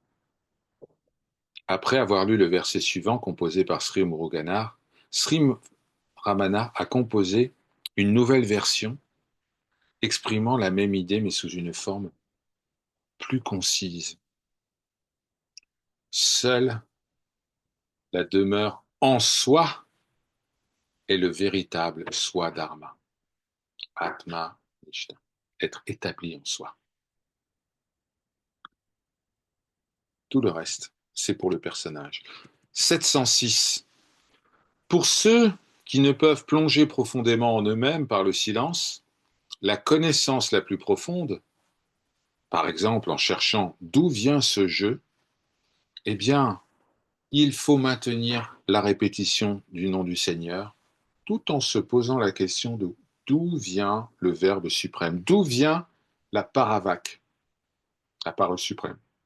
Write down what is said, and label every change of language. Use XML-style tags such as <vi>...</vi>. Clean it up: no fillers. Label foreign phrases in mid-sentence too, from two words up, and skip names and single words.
<fr>Après avoir lu le verset suivant composé par Sri Muruganar, Sri Ramana a composé une nouvelle version exprimant la même idée mais sous une forme plus concise. Seule la demeure en soi est le véritable soi dharma,</fr> <sa>आत्म निष्ठा,</sa> <fr>être établi en soi. Tout le reste, c'est pour le personnage. 706. Pour ceux qui ne peuvent plonger profondément en eux-mêmes par le silence, la connaissance la plus profonde, par exemple en cherchant d'où vient ce jeu, eh bien, il faut maintenir la répétition du nom du Seigneur, tout en se posant la question de d'où vient le Verbe suprême, d'où vient la paravak, la parole suprême.</fr>